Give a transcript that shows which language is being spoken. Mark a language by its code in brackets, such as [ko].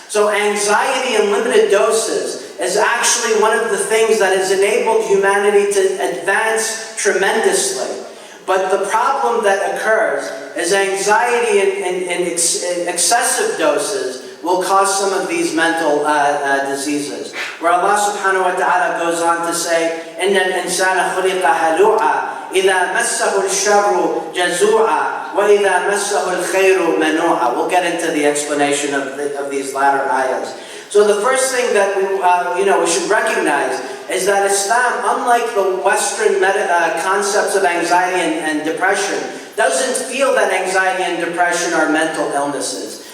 [en] So anxiety in limited doses is actually one of the things that has enabled humanity to advance tremendously. But the problem that occurs is anxiety in excessive doses will cause some of these mental diseases. Where Allah subhanahu wa ta'ala goes on to say, [ar] إِنَّ الْإِنسَانَ خُلِقَ هَلُوعًا إِذَا مَسَّهُ الشَّرُّ جَزُوعًا وَإِذَا مَسَّهُ الْخَيْرُ مَنُوعًا. [en] We'll get into the explanation of these latter ayahs. So the first thing that we should recognize is that Islam, unlike the Western concepts of anxiety and depression, doesn't feel that anxiety and depression are mental illnesses.